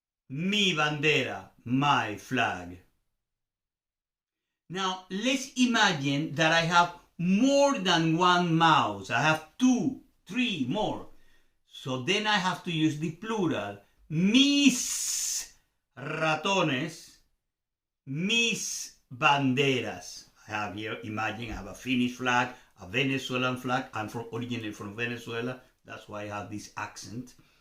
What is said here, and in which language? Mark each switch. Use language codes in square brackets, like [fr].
[es] Mi bandera, [en] my flag. Now, let's imagine that I have more than one mouse. I have 2, 3 more. So then I have to use the plural. [es] Mis ratones, mis banderas. [en] I have here, imagine I have a Finnish flag, a Venezuelan flag. I'm originally from Venezuela. That's why I have this accent.